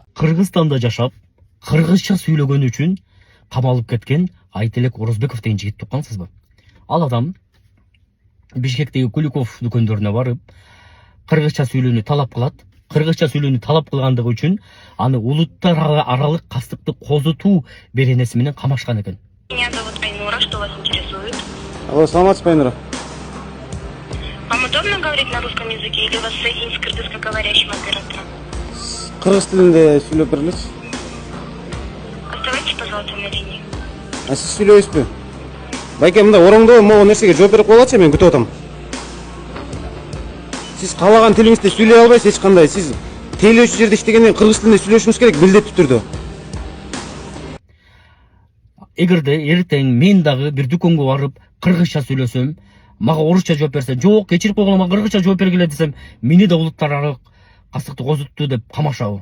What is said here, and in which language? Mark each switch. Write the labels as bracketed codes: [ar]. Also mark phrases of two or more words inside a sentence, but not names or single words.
[ky] Кыргызстанда жашап, кыргызча сүйлөгөнү үчүн камалып кеткен Айтелек Орозбеков деген жигитти уккансызбы? Ал адам Бишкектеги Куликов дүкөндөрүнө барып, кыргызча сүйлөөнү талап кылат. Кыргызча сүйлөөнү талап кылгандыгы үчүн аны улуттар аралык кастыкты козутуу беренеси менен камашкан экен. [ru] Меня зовут Айнура, что вас интересует? [ky] Алло, саламатсыз ба, Айнура? [ru] Вам удобно говорить на русском языке или вас соединить с кыргызскоговорящим оператором? [ky] Кыргыз тилинде сүйлөп бериличи. [ru] Оставайтесь, пожалуйста, на линии. [ky] А сиз сүйлөйсүзбү? Байке, мындай ороңдоо могу нерсеге жооп берип коелачы, мен күтүп атам. Сиз каалаган тилиңизде сүйлөй албайсыз эч кандай. Сиз тейлөөчү жерде иштегенден кыргыз тилинде сүйлөшүңүз керек, милдеттүү түрдө. Эгерде эртең мен дагы бир дүкөнгө барып кыргызча сүйлөсөм, мага орусча жооп берсе, жок, кечирип койгула, мага кыргызча жооп бергиле десем, мени да улуттар аралык кастыкты козутту деп камашабы.